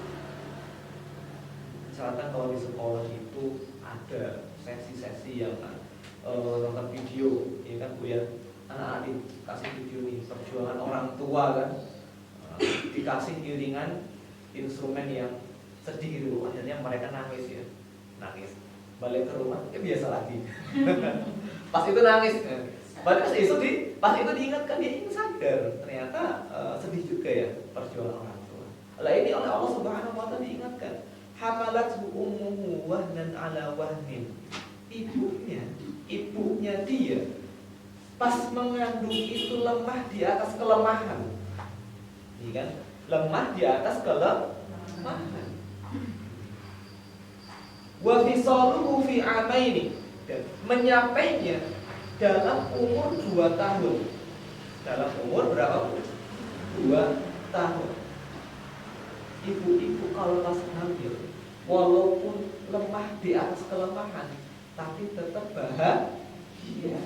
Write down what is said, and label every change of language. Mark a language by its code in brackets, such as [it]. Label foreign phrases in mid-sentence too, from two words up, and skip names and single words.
[id] Misalkan kalau di sekolah itu ada sesi-sesi yang nonton video, ya kan Bu ya, anak-anak dikasih video nih perjuangan orang tua kan, dikasih iringan instrumen yang sedih gitu, akhirnya mereka nangis ya, nangis. Balik ke rumah, ya biasa lagi. Pas itu nangis, balik pas itu diingatkan, dia ingin sadar ternyata sedih juga ya perjuangan orang tua. Lah ini oleh [ar] الله سبحانه وتعالى [id] diingatkan, [ar] حملته أمه وهنا على وهن. [id] Ibunya dia pas mengandung itu lemah di atas kelemahan. Iya kan? Lemah di atas kelemahan. [ar] وفصاله في عامين, [id] dan menyampainya dalam umur 2 tahun. Dalam umur berapa? 2 tahun. Ibu-ibu kalau pas hamil, walaupun lemah di atas kelemahan, tapi tetap bahagia.